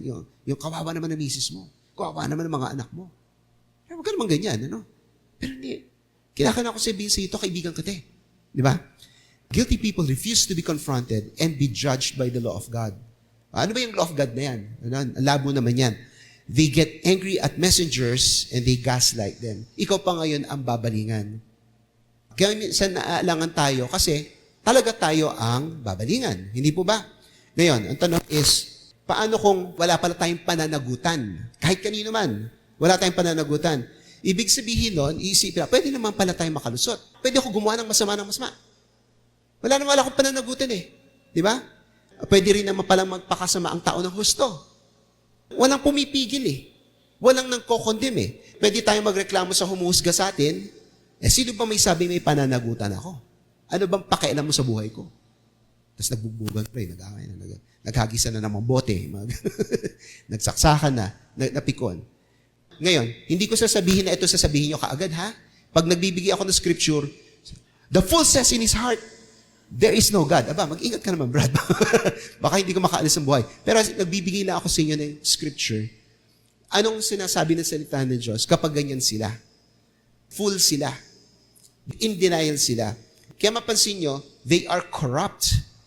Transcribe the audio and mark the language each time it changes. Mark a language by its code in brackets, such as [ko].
[tl] Yung kawawa naman ng misis mo. Kawawa naman ng mga anak mo. Pero huwag ka naman ganyan, ano? Pero hindi. Kinakailangan ko sabihin sa ito, kaibigan ka te. Di ba? [en] Guilty people refuse to be confronted and be judged by the law of God. [tl] Ano ba yung law of God na yan? Ang labo naman yan. [en] They get angry at messengers and they gaslight them. [tl] Ikaw pa ngayon ang babalingan. Kaya minsan naaalangan tayo kasi talaga tayo ang babalingan. Hindi po ba? Ngayon, ang tanong is, paano kung wala pala tayong pananagutan? Kahit kanino man, wala tayong pananagutan. Ibig sabihin nun, iisipin, pwede naman pala tayong makalusot. Pwede ako gumawa ng masama. Wala akong pananagutan eh. Di ba? Pwede rin naman palang magpakasama ang tao ng husto. Walang pumipigil eh. Walang nang kokondem eh. Pwede tayong magreklamo sa humuhusga sa atin. Sino ba may sabi may pananagutan ako? Ano bang pakialam mo sa buhay ko? Tapos nagbugbugan pa eh. Naghagisa na ng mga bote. Nagsaksakan na. Napikon. Ngayon, hindi ko sasabihin na ito sasabihin nyo kaagad ha. Pag nagbibigay ako ng [en] scripture, the fool says in his heart, there is no God. [tl] Aba, mag-ingat ka naman, Brad. Baka hindi ko makaalis ang buhay. Pero nagbibigay lang ako sa inyo ng scripture. Anong sinasabi ng salita ng Diyos kapag ganyan sila? Fool sila. In denial sila. Kaya mapansin nyo, [en] they are corrupt.